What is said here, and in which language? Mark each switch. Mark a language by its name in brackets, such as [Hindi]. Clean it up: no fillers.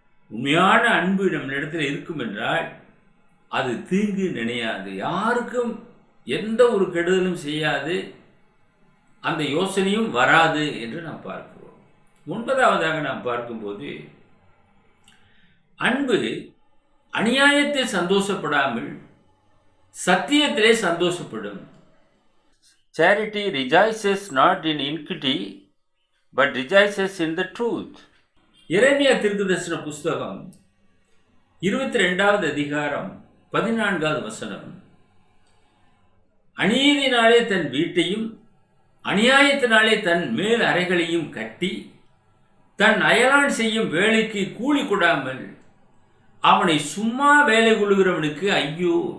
[Tamil] உண்மையான அன்பு நம்மிடத்தில் இருக்கும் என்றால் அது தீங்கு நினையாது, யாருக்கும் எந்த ஒரு கெடுதலும் செய்யாது, அந்த யோசனையும் வராது என்று நாம் பார்க்கிறோம். 9வதாக நாம் பார்க்கும்போது அன்பு அநியாயத்தில் சந்தோஷப்படாமல் சத்தியத்திலே சந்தோஷப்படும். [English] Charity rejoices not in iniquity, but rejoices in the truth. [Tamil] எரேமியா தீர்க்கதரிசன புஸ்தகம் 22வது அதிகாரம் 14வது வசனம். அநீதினாலே தன் வீட்டையும் அநியாயத்தினாலே தன் மேல் அறைகளையும் கட்டி தன் அயலான் செய்யும் வேலைக்கு கூலி கொடாமல் அவனை சும்மா வேலை கொள்ளுகிறவனுக்கு ஐயோ.